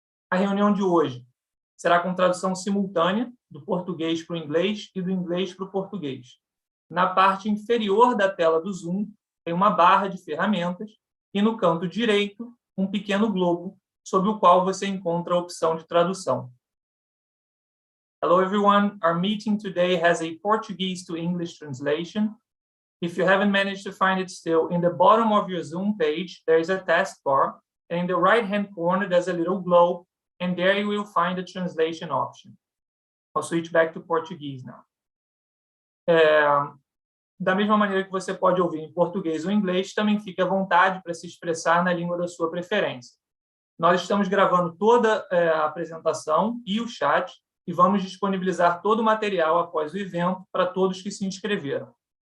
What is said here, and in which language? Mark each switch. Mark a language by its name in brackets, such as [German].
[Portuguese] A reunião de hoje será com tradução simultânea do português para o inglês e do inglês para o português. Na parte inferior da tela do Zoom, tem uma barra de ferramentas e, no canto direito, um pequeno globo sobre o qual você encontra a opção de tradução. [English] Hello, everyone. Our meeting today has a Portuguese to English translation. If you haven't managed to find it still, in the bottom of your Zoom page, there is a taskbar, and in the right-hand corner, there's a little globe, and there you will find the translation option. I'll switch back to Portuguese now. [Portuguese] Da mesma maneira que você pode ouvir em português ou inglês, também fique à vontade para se expressar na língua da sua preferência. Nós estamos gravando toda a apresentação e o chat e vamos disponibilizar todo o material após o evento para todos que se inscreveram.